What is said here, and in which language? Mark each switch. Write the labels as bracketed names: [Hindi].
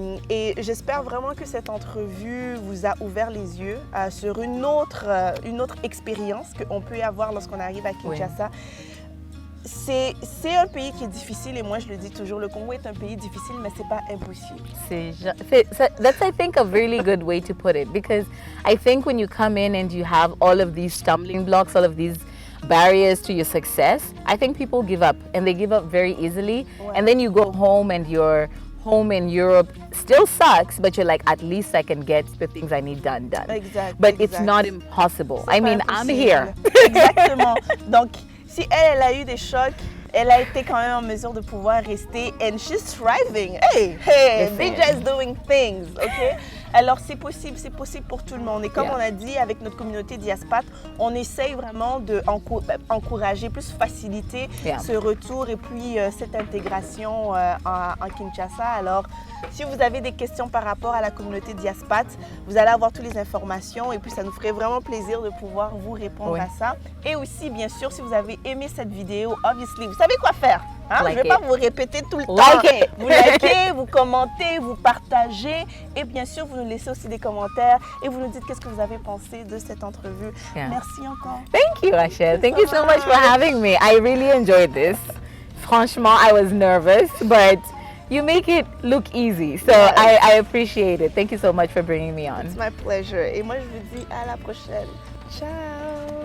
[French] Et j'espère vraiment que cette entrevue vous a ouvert les yeux sur une autre expérience qu'on peut avoir lorsqu'on arrive à Kinshasa. Oui. C'est un pays qui est difficile, et moi je le dis toujours, le Congo est un pays difficile, mais c'est pas impossible. [English] That's, I think, a really good way to put it, because I think when you come in and you have all of these stumbling blocks, all of these barriers to your success, I think people give up, and they give up very easily. [French] Ouais. [English] And then you go home and your home in Europe still sucks, but you're like, at least I can get the things I need done. [French] Exact. [English] But it's not impossible. I mean, I'm here. [French] Exactement. Donc, si elle a eu des chocs, elle a été quand même en mesure de pouvoir rester, [English] and she's thriving. Hey, Binja is doing things, okay? [French] Alors c'est possible pour tout le monde. Et comme on a dit avec notre communauté Diaspat, on essaye vraiment d'encourager, plus faciliter ce retour et puis cette intégration en Kinshasa. Alors si vous avez des questions par rapport à la communauté Diaspat, vous allez avoir toutes les informations, et puis ça nous ferait vraiment plaisir de pouvoir vous répondre à ça. Et aussi, bien sûr, si vous avez aimé cette vidéo, obviously, vous savez quoi faire. Hein? Je ne vais pas vous répéter tout le temps. Vous likez, vous commentez, vous partagez, et bien sûr, vous nous laissez aussi des commentaires et vous nous dites qu'est-ce que vous avez pensé de cette entrevue. Merci encore. [English] Thank you, Asha. Thank you so much for having me. I really enjoyed this. Franchement, I was nervous, but you make it look easy. So I appreciate it. Thank you so much for bringing me on. It's my pleasure. [French] Et moi, je vous dis à la prochaine. Ciao.